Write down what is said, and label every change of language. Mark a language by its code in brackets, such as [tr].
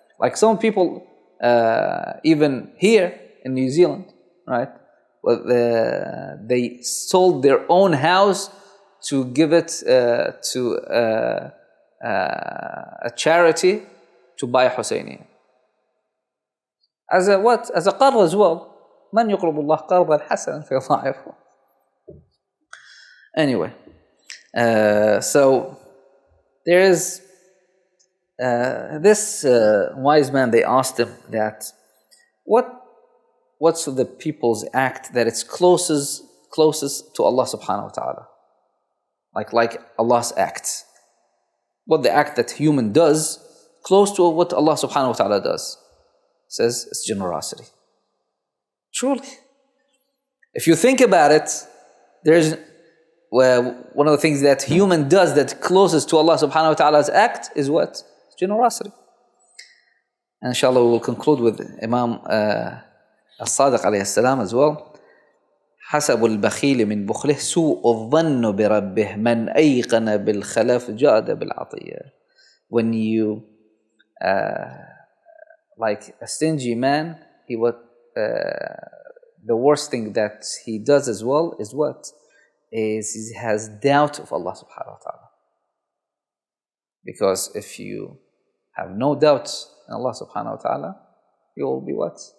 [en] Like some people, even here in New Zealand, right? Well, they sold their own house to give it to a charity to buy Hussainya. As a what? As a qard as well. [ar] من يقرض الله قرضا حسنا فيضاعفه. [en] Anyway, so there is this wise man. They asked him that what's the people's act that it's closest to Allah subhanahu wa ta'ala, like Allah's act. What the act that human does close to what Allah subhanahu wa ta'ala does? Says it's generosity. Truly, if you think about it, there's one of the things that human does that closest to Allah subhanahu wa ta'ala's act is what? Generosity. And inshallah we will conclude with Imam As-Sadiq alayhi salam as well. [ar] حسب البخيل من بخله سوء الظن بربه من أيقن بالخلف جاد بالعطية. [en] When you like a stingy man, he the worst thing that he does as well is what? Is he has doubt of Allah subhanahu wa ta'ala. Because if you have no doubt in Allah subhanahu wa ta'ala, you will be what?